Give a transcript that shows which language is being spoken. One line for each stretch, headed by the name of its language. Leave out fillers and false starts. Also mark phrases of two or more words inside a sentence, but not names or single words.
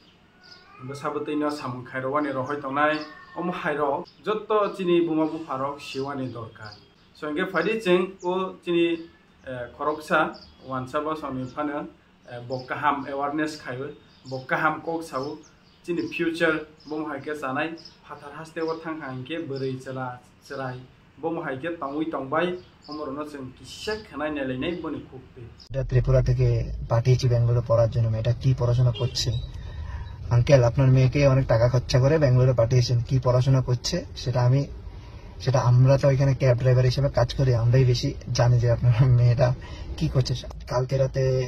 Kok Borok: बसाबतैनो सामुखायरवानि रहै तंनाय अम हायरो जत चिनि बुमा बुफारक शिवानि दरकार so इंगे फायदि जों ओ चिनि खरकसा वानसा बसनि फानो बकाहाम अवेयरनेस खायो बकाहाम कक सावो चिनि फ्यूचर बम हायके जानाय फाटार हास्तेव थांहांके बोरै चला चराय बम हायके तंगै तंबाय अमरनो जों किसा खानाय नायलायनाय बनि खुबते
Bangla: এটা ত্রিপুরা থেকে পাঠিয়েছি বেঙ্গালুরু পড়ার জন্য মেয়েটা কি পড়াশোনা করছে আঙ্কেল আপনার মেয়েকে অনেক টাকা খরচা করে বেঙ্গালুরু পাঠিয়েছেন কি পড়াশোনা করছে সেটা আমরা তো এখানে
English: cab driver
Bangla: হিসেবে কাজ করি আমরাই বেশি জানি যে আপনার মেয়েটা কি করছে কালকে রাতে